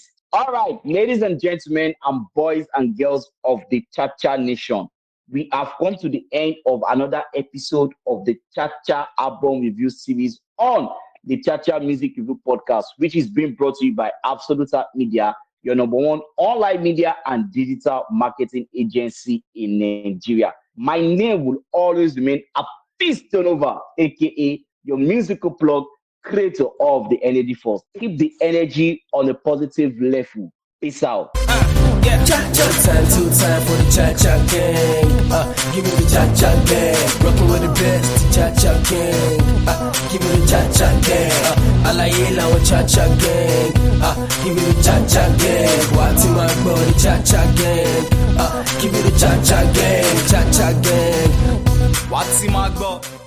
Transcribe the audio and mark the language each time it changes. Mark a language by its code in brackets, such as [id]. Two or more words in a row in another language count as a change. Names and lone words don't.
[en] All right, ladies and gentlemen, and boys and girls of the Cha-Cha Nation, we have come to the end of another episode of the Cha-Cha album review series on the Cha-Cha Music Review Podcast, which is being brought to you by Absoluta Media, your number one online media and digital marketing agency in Nigeria. My name will always remain Hafeestonova, aka your musical plug, creator of the energy force. Keep the energy on a positive level. Peace out. Yeah, cha-cha time, 2 time for the cha-cha gang. Give me the cha-cha gang. Rockin' with the best, cha-cha gang. Give me the cha-cha gang. Alaye with cha-cha gang. Give me the cha-cha gang. Wati my body, cha-cha gang. Give me the cha-cha gang, cha-cha gang. Wati my body.